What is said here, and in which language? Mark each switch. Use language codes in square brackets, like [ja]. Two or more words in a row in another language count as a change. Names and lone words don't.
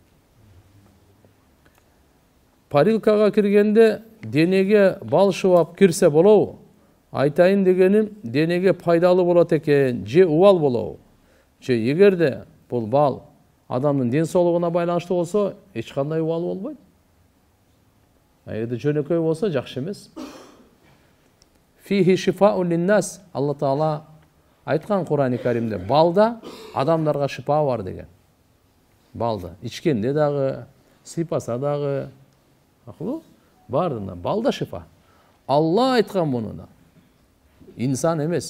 [ky] Парилкага киргенде денеге бал шыбап кирсе болобу? Айтайын дегеним, денеге пайдалы болот экен, же убал болобу? Же эгерде бул бал адамдын ден соолугуна байланыштуу болсо, эч кандай убал болбойт. Эгерде жөнөкөй болсо жакшы эмес. [ar] فيه شفاء للناس. [ky] Алла Таала айткан Кур'ан-ы Каримде, балда адамдарга шифа бар деген. Балда ичкенде дагы, сыйпаса дагы, акылуу, бардында балда шифа. Алла айткан муну да. Инсан эмес.